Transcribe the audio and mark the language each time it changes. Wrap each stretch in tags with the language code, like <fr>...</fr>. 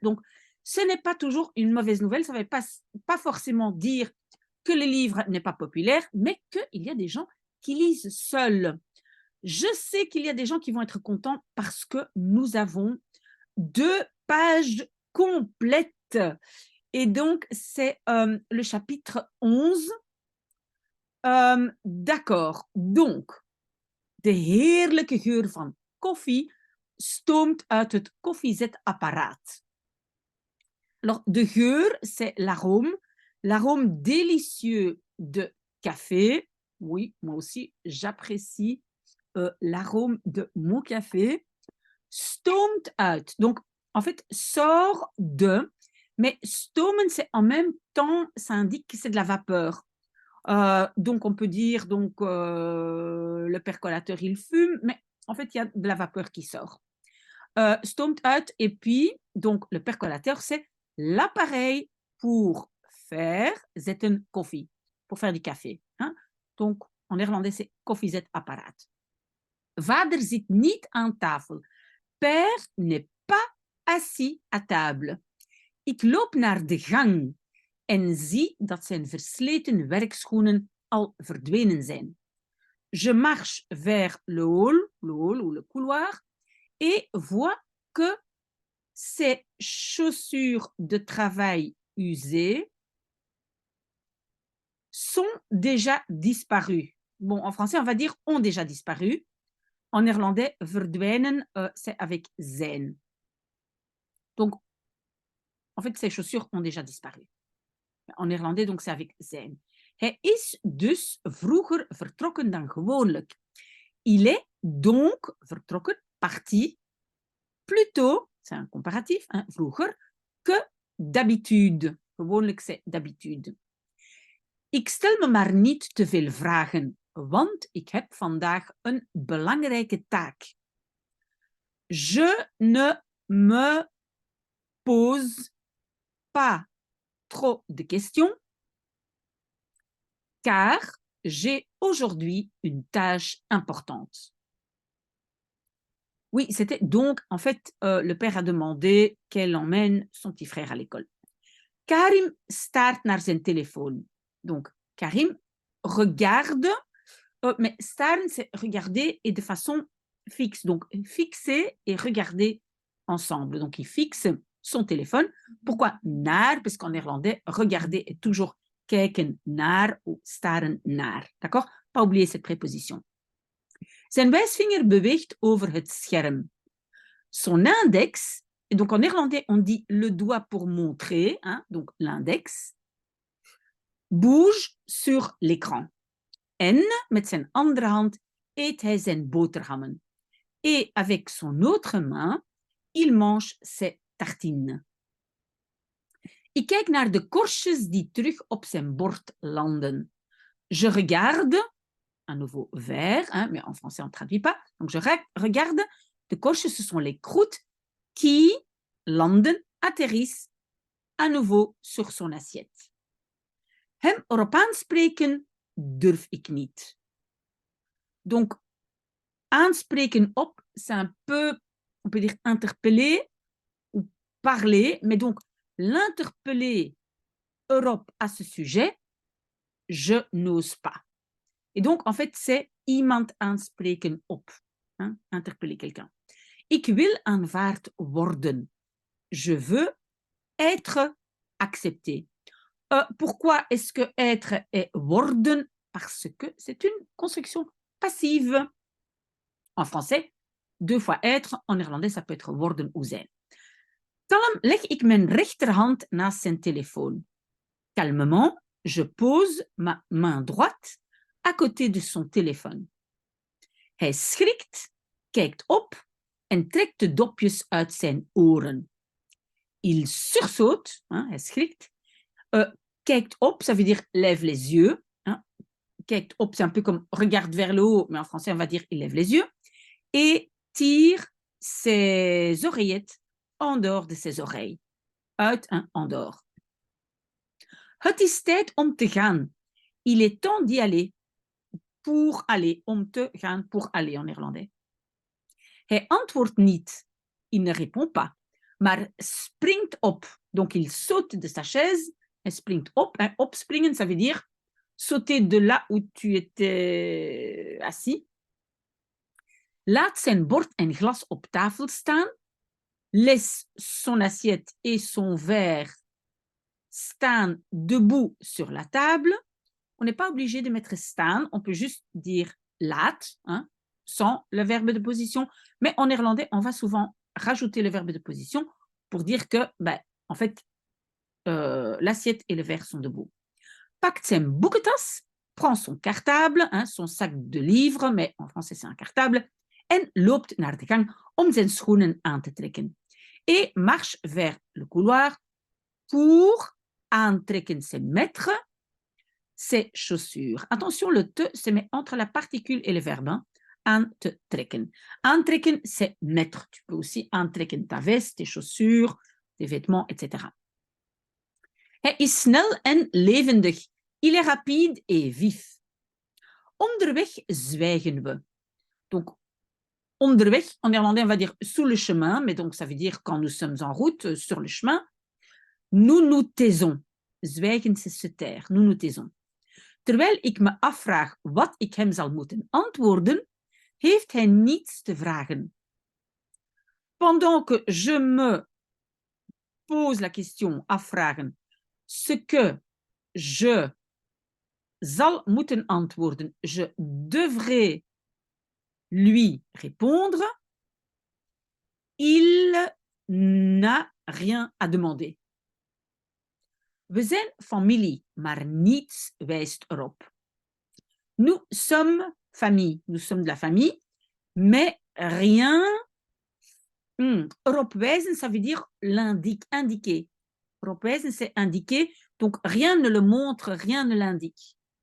<fr>Donc, ce n'est pas toujours une mauvaise nouvelle. Ça ne veut pas forcément dire que le livre n'est pas populaire, mais qu'il y a des gens qui lisent seuls. Je sais qu'il y a des gens qui vont être contents parce que nous avons 2 pages complètes. Et donc, c'est le chapitre 11. D'accord.</fr> <nl>Donc, de heerlijke geur van koffie stoomt uit het koffiezetapparaat.</nl> <fr>Alors, de geur, c'est l'arôme délicieux de café. Oui, moi aussi, j'apprécie l'arôme de mon café.</fr> <nl>Stoomt uit.</nl> <fr>Donc, en fait, sort de, mais stomen, c'est en même temps, ça indique que c'est de la vapeur. Donc, on peut dire, donc, le percolateur, il fume, mais en fait, il y a de la vapeur qui sort.</fr> <nl>Stoomt uit,</nl> <fr>et puis, donc, le percolateur, c'est l'appareil pour faire</fr> <nl>zetten koffie,</nl> <fr>pour faire du café. Hein? Donc, en néerlandais, c'est koffiezetapparaat.</fr> <nl>Vader zit niet aan tafel.</nl> <fr>Père n'est pas assis à table.</fr> <nl>Ik loop naar de gang en zie dat zijn versleten werkschoenen al verdwenen zijn.</nl> <fr>Je marche vers le hall ou le couloir, et vois que ses chaussures de travail usées sont déjà disparues. Bon, en français, on va dire ont déjà disparu. En néerlandais, verdwijnen, c'est avec zijn. Donc, en fait, ses chaussures ont déjà disparu. En néerlandais, donc, c'est avec zijn.</fr> <nl>Hij is dus vroeger vertrokken dan gewoonlijk.</nl> <fr>Il est donc vertrokken, parti, plus tôt, c'est un comparatif, hein, vroeger, que d'habitude.</fr> <nl>Gewoonlijk,</nl> <fr>c'est d'habitude.</fr> <nl>Ik stel me maar niet te veel vragen, want ik heb vandaag een belangrijke taak.</nl> <fr>Je ne me pose pas trop de questions, car j'ai aujourd'hui une tâche importante. Oui, c'était donc, en fait, le père a demandé qu'elle emmène son petit frère à l'école.</fr> <nl>Karim staart naar zijn telefoon.</nl> <fr>Donc, Karim regarde, mais staren, c'est regarder et de façon fixe. Donc, fixer et regarder ensemble. Donc, il fixe son téléphone. Pourquoi naar? Parce qu'en néerlandais, regarder est toujours</fr> <nl>kijken naar</nl> <fr>ou</fr> <nl>staren naar.</nl> <fr>D'accord? Pas oublier cette préposition.</fr> <nl>Zijn wijsvinger beweegt over het scherm.</nl> <fr>Son index, et donc en néerlandais, on dit le doigt pour montrer, hein, donc l'index, bouge sur l'écran.</fr> <nl>En met zijn andere hand eet hij zijn boterhammen.</nl> <fr>Et avec son autre main, il mange ses tartines.</fr> <nl>Ik kijk naar de korstjes die terug op zijn bord landen.</nl> <fr>Je regarde, à nouveau vert, hein, mais en français on ne traduit pas. Donc je regarde,</fr> <nl>de korstjes,</nl> <fr>ce sont les croûtes qui landen, atterrissent à nouveau sur son assiette.</fr> <nl>Hem erop aanspreken durf ik niet.</nl> <fr>Donc,</fr> <nl>aanspreken op,</nl> <fr>c'est un peu, on peut dire interpeller ou parler, mais donc l'interpeller Europe à ce sujet, je n'ose pas. Et donc, en fait, c'est</fr> <nl>iemand aanspreken op,</nl> <fr>hein, interpeller quelqu'un.</fr> <nl>Ik wil aanvaard worden.</nl> <fr>Je veux être accepté. Pourquoi est-ce que être est worden? Parce que c'est une construction passive. En français, 2 fois être. En néerlandais, ça peut être worden ou zijn.</fr> <nl>Kalm leg ik mijn rechterhand naast zijn telefoon.</nl> <fr>Calmement, je pose ma main droite à côté de son téléphone.</fr> <nl>Hij schrikt, kijkt op en trekt de dopjes uit zijn oren.</nl> <fr>Il sursaute, hein,</fr> <nl>hij schrikt, kijkt op,</nl> <fr>ça veut dire lève les yeux, hein.</fr> <nl>Kijkt op,</nl> <fr>c'est un peu comme regarde vers le haut, mais en français on va dire il lève les yeux, et tire ses oreillettes en dehors de ses oreilles.</fr> <nl>Uit en</nl> <fr>en dehors.</fr> <nl>Het is tijd om te gaan.</nl> <fr>Il est temps d'y aller. Pour aller,</fr> <nl>om te gaan,</nl> <fr>pour aller en néerlandais.</fr> <nl>Hij antwoordt niet.</nl> <fr>Il ne répond pas.</fr> <nl>Maar springt op.</nl> <fr>Donc il saute de sa chaise.</fr> <nl>Hij springt op.</nl> <fr>En opspringen, ça veut dire sauter de là où tu étais assis.</fr> <nl>Laat zijn bord en glas op tafel staan.</nl> <fr>Laisse son assiette et son verre staan debout sur la table. On n'est pas obligé de mettre staan, on peut juste dire laat, hein, sans le verbe de position. Mais en néerlandais, on va souvent rajouter le verbe de position pour dire que, ben, en fait, l'assiette et le verre sont debout.</fr> <nl>Pakt zijn boekentas,</nl> <fr>prend son cartable, hein, son sac de livres, mais en français c'est un cartable,</fr> <nl>en loopt naar de gang om zijn schoenen aan te trekken.</nl> <fr>Et marche vers le couloir pour aantrekken ses mettre ses chaussures. Attention, le te se met entre la particule et le verbe. Hein?</fr> <nl>Aan te trekken.</nl> <fr>Aantrekken, c'est mettre. Tu peux aussi aantrekken ta veste, tes chaussures, tes vêtements, etc.</fr> <nl>Hij is snel en levendig.</nl> <fr>Il est rapide et vif.</fr> <nl>Onderweg zwijgen we.</nl> <fr>Donc, onderweg, en néerlandais, on va dire sous le chemin, mais donc ça veut dire quand nous sommes en route, sur le chemin. Nous nous taisons. Zwijgen, c'est se taire. Nous nous taisons.</fr> <nl>Terwijl ik me afvraag wat ik hem zal moeten antwoorden, heeft hij niets te vragen.</nl> <fr>Pendant que je me pose la question, afvragen, ce que je</fr> <nl>zal moeten antwoorden,</nl> <fr>je devrais lui répondre, il n'a rien à demander.</fr> <nl>We zijn familie, maar niets wijst erop.</nl> <fr>Nous sommes famille, nous sommes de la famille, mais rien</fr> <nl>erop wijzen,</nl> <fr>ça veut dire indiquer.</fr> <nl>Erop wijzen,</nl> <fr>c'est indiquer, donc rien ne le montre, rien ne l'indique.</fr>